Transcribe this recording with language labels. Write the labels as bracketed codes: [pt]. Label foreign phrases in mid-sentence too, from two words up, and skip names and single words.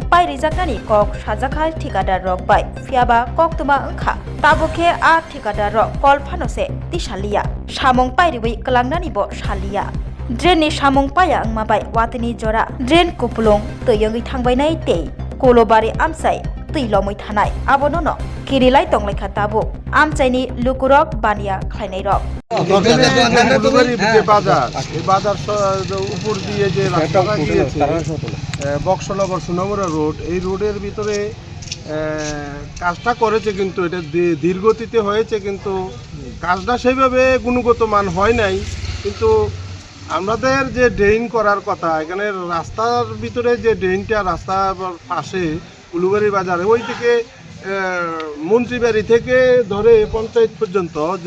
[trp] pai rejaknani kok sajakhai thikadar rok bai fiaba koktuma angkha tabokhe a thikadar rok kolphanose tisalia samung pai ribai klangnani bo salia drain ni samung paya angmabai watini jora drain kupulung toyongi thangbainai tei kolobari amsai tüilomoi thanai abono no kirilai tonglaikha tabo amchaini lukurok bania khlainai rok [bn] বাজার উপর দিয়ে যে রাস্তাটা গিয়েছে বক্সনগর সুনামুরা রোড এই রোডের ভিতরে কাজটা করেছে কিন্তু এটা ধীরগতিতে হয়েছে কিন্তু কাজটা সেইভাবে গুণগত মান হয় নাই কিন্তু আমাদের যে ড্রেন করার কথা এখানে রাস্তার ভিতরে যে ড্রেনটা রাস্তার পাশে উলুবাড়ি বাজারে ওই থেকে মন্ত্রীবাড়ি থেকে ধরে পঞ্চায়েত পর্যন্ত যে